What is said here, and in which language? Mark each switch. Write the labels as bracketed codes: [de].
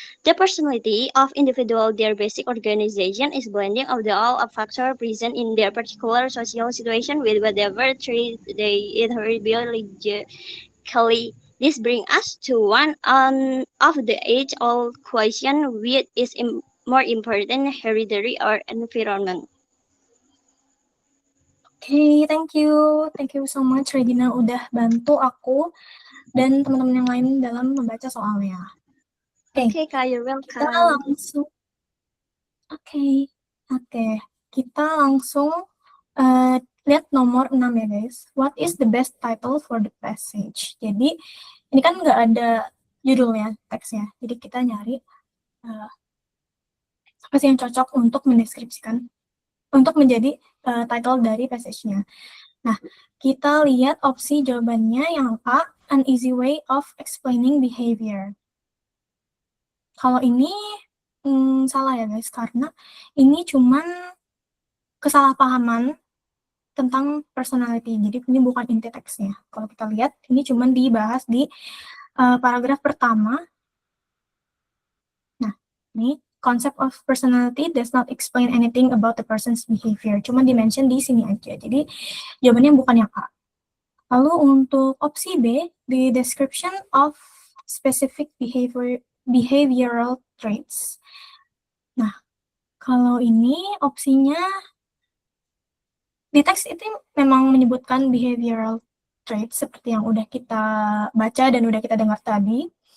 [en] The personality of individual, their basic organization is blending of the all of factors present in their particular social situation with whatever trait they inherit biologically. This brings us to one of the age-old question: which is more important, hereditary or environment? Oke, thank you. Thank you so much [id] Regina udah bantu aku dan teman-teman yang lain dalam membaca soalnya. Oke, [en] Okay, Kak, you're [id] kita [en] welcome. [id] langsung Oke, kita langsung lihat nomor 6 ya guys. [en] What is the best title for the passage? [id] Jadi ini kan nggak ada judulnya teksnya. Jadi kita nyari apa sih yang cocok untuk mendeskripsikan, untuk menjadi title dari passage-nya. Nah, kita lihat opsi jawabannya yang A, [en] an easy way of explaining behavior. [id] Kalau ini salah ya guys, karena ini cuman kesalahpahaman tentang personality. Jadi ini bukan inti teksnya. Kalau kita lihat, ini cuman dibahas di paragraf pertama. Nah, ini [en] concept of personality does not explain anything about the person's behavior. [id] Cuman dimention di sini aja. Jadi jawabannya bukan yang A. Lalu untuk opsi B, [en] the description of specific behavioral traits. [id] Nah, kalau ini opsinya di teks itu memang menyebutkan behavioral traits seperti yang udah kita baca dan udah kita dengar tadi.